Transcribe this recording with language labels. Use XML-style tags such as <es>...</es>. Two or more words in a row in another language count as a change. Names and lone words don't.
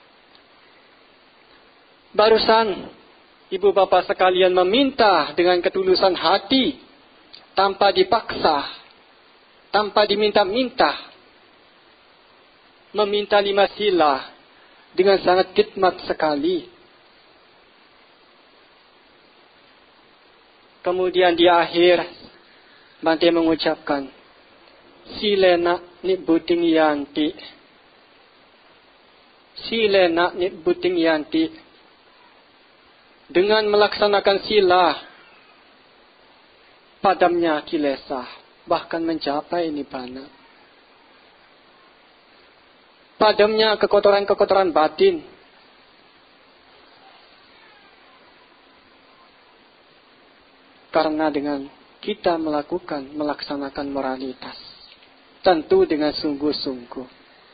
<id>Barusan ibu bapak sekalian meminta dengan ketulusan hati, tanpa dipaksa, tanpa diminta-minta, meminta 5 sila dengan sangat khidmat sekali. Kemudian di akhir, Bante mengucapkan,</id> <pi>Silena nibuting yanti. Silena nibuting yanti.</pi> <id>Dengan melaksanakan sila, padamnya kilesa, bahkan mencapai nibbana. Padamnya kekotoran-kekotoran batin. Karena dengan kita melaksanakan moralitas, tentu dengan sungguh-sungguh.</id>